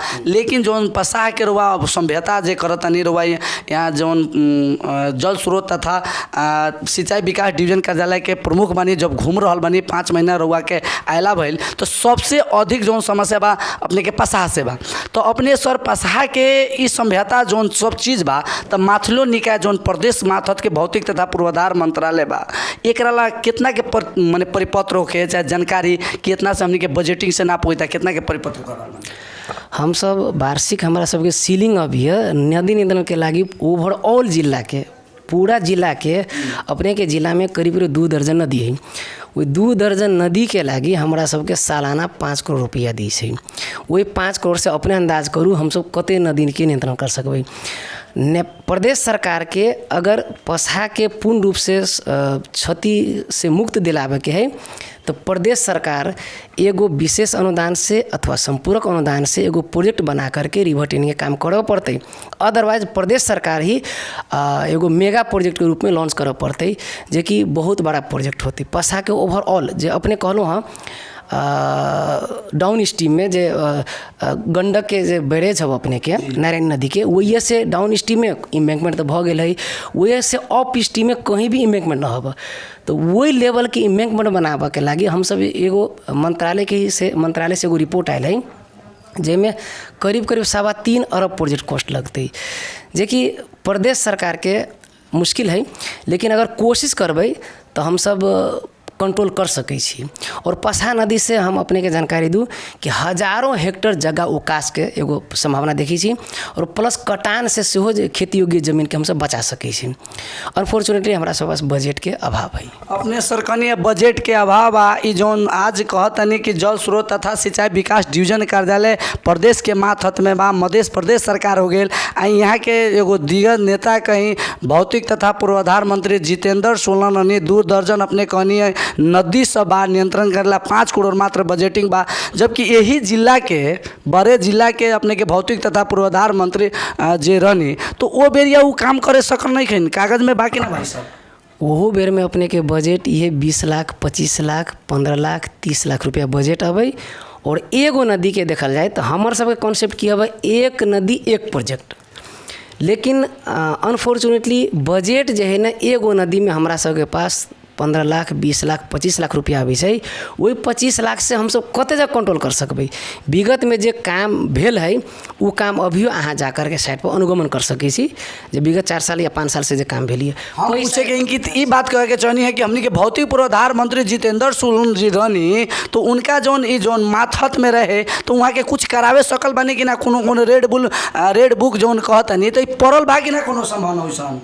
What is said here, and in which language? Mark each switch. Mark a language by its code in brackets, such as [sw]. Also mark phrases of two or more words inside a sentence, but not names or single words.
[bho] लेकिन जौन पसाह के रुआ सभ्यता जे करतनी रुआ यहाँ जौन जल स्रोत तथा सिंचाई विकास डिवीजन कार्यालय के प्रमुख बनी, जब घूम रहा बनी 5 महीना रुआ के आयला भइल, तो सबसे अधिक जौन समस्या बा अपने के पसाह से बा। तो अपने सर पसाह के इस सभ्यता जौन सब चीज़ बा, तो [ne] माथलो निकाय [bho] जौन प्रदेश माथत के भौतिक तथा पूर्वाधार मंत्रालय बा, एकरा ला कितना के माने परिपत्र होके चाहे जानकारी कितना से हमनी के बजटिंग से ना पहुँचता, कितना के परिपत्र कर रहा [mai] हम सब वार्षिक हमारा सबके सीलिंग अभी है नदी नियंत्रण के लागि ओवरऑल जिला के पूरा जिला के अपने के जिला में करीब 2 दर्जन नदी है। वही 2 दर्जन नदी के लागि हमरा सबके सालाना 5 करोड़ रुपया दी छै। वही 5 करोड़ से अपने अंदाज करूँ हम सब कते नदी के नियंत्रण कर सकबै। प्रदेश सरकार के अगर पसहा के पूर्ण रूप से क्षति से मुक्त दिलावे के है, तो प्रदेश सरकार एगो विशेष अनुदान से अथवा संपूरक अनुदान से एगो प्रोजेक्ट बना करके रिवर्टिंग के काम करऽ पड़ते। अदरवाइज प्रदेश सरकार ही एगो [en] mega project [mai] के रूप में लॉन्च करऽ पड़ते, जे कि बहुत बड़ा प्रोजेक्ट होती। पसहा के ओवरऑल जे अपने कहलूँ हाँ [en] down stream [mai] में जे गंडक के जे बैरेज है अपने के नारायण नदी के, वही से [en] down stream [mai] में इम्बैंकमेंट तो भ गेल है, वही से [en] up stream [mai] में कहीं भी इम्बैंकमेंट न हो, तो वही लेवल के इम्बैंकमेंट बनाबे के लागि हम सब एगो मंत्रालय से एगो रिपोर्ट आयल है, जेमें करीब 3.25 अरब [en] project cost [mai] लगते, जे कि प्रदेश सरकार के मुश्किल है, लेकिन अगर कोशिश करबै तो हम सब कंट्रोल कर सकै छी। और पसहा नदी से हम अपने के जानकारी दूँ कि हजारों हेक्टेयर जगह उकास के एगो संभावना देखी छी, और प्लस कटान से सेहो खेती योग्य जमीन के हम सब बचा सकै छी। अनफॉर्चुनेटली हमरा सब पास बजट के अभाव है। [bho] अपने सरकनी बजट के अभाव आ ई जौन आज कहतनी कि जल स्रोत तथा सिंचाई विकास डिवीजन कार्यालय प्रदेश के मातहत में बा, मध्य प्रदेश सरकार हो गेल आ यहाँ के एगो दिग्गज नेता कहीं भौतिक तथा पूर्वाधार मंत्री जितेंद्र सोलननी 2 दर्जन अपने कहनी है नदी सब बा नियंत्रण करेला 5 करोड़ मात्र बजटिंग बा, जबकि यही जिला के बड़े जिला के अपने के भौतिक तथा पूर्वाधार मंत्री जे रहनी, तो वो बेरिया वो काम करे सकल नहीं खन कागज में बाकी ना भाई साहब। [mai] ओहो बेर में अपने के बजट ये 20 लाख 25 लाख 15 लाख 30 लाख रुपया बजट अबै और एगो नदी के देखल जाए तो हमर सबके कॉन्सेप्ट की हबै एक नदी एक प्रोजेक्ट। लेकिन अनफॉर्चुनेटली बजट जे है ना एगो नदी में हमरा सबके पास 15 लाख 20 लाख 25 लाख रुपया आबै छै। वही 25 लाख से हम सब कते जगह कंट्रोल कर सकबै। विगत में जे काम भेल है वो काम अभियो अहाँ जा कर के साइड पर अनुगमन कर सकै छी जे विगत 4 साल या 5 साल से जे काम भेलिए। [bho] हम पूछे के इनकी ई बात कहे के चाहनी है कि हमनी के भौतिक पूर्वाधार मंत्री जितेंद्र सोरेन जी रहनी तो उनका जोन माथत में रहे तो वहाँ के कुछ करावे सकल बानी कि ना कोनो [en] red book [bho] जोन कहतनी तो पड़ल बा कि ना कोनो संभावना वैसन